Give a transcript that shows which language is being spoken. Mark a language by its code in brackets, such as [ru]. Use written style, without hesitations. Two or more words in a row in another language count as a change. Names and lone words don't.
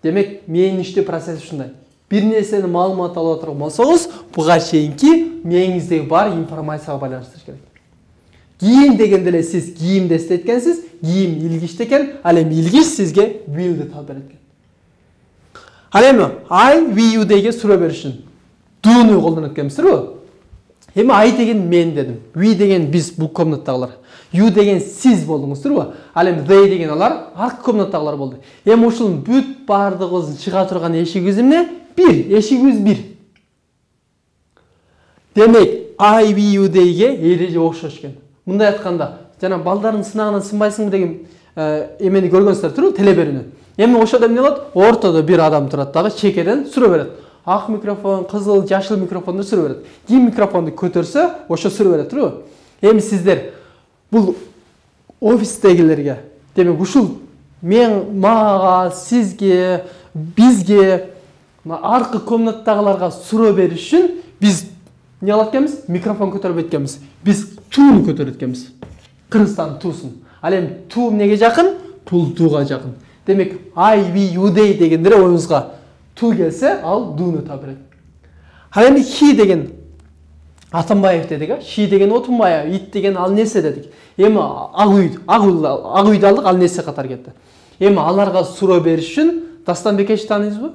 [ky] Демек, менин иштөө процесси ушундай. Бир нерсени маалымат алып отурган болсоңуз, буга чейинки мээңиздеги бар информацияга байланыштырыш керек. Кийим дегенде эле сиз кийимди эстеткенсиз, кийим илгичте экен, ал эми илгич сизге will'ди таап берет экен. Ал эми [en] I, we, you [ky] деген суроо бериш үчүн do'ну колдонот экенбизби? Эми I деген мен дедим, we деген биз бул комнатадагылар, you деген сиз болдуңуздурбу? Ал эми they деген алар аркы комнатадагылар болду. Эми ушунун бүт бардыгыбыздын чыга турган эшигибиз эмне? Бир, эшигибиз бир. Демек, [en] I, we, you [ky] дейге эреже окшош экен. Мындай айтканда, жана балдардын сынагынан сынбайсыңбы деген эмени көргөнсүздөр турбу, телеберүүнү. Эми ошодо эмне болот? Ортодо бир адам турат дагы чекеден суроо берет. Ак микрофон, кызыл, жашыл микрофонду суроо берет. Ким микрофонду көтөрсө, ошо суроо берет турбу? Эми сиздер бул офистегилерге, демек ушул мага, сизге, бизге, аркы комнаттагыларга суроо бериш үчүн биз не кылат экенбиз? Микрофон көтөрүп эткенбиз. Биз тууну көтөрөт экенбиз. Кыргызстан туусун. Ал эми туу эмнеге жакын? Бул тууга жакын. Демек, [en] I, we, you, they [ky] дегендер оюңузга туу келсе, ал дууну таап берет. Ал эми he деген Атамбаев дедик, she деген Отунбаев, it деген ал нерсе дедик. Эми ак үйдү алдык, ал нерсе катары кетти. Эми аларга суроо бериш үчүн Дастан Бекешти тааныйсызбы?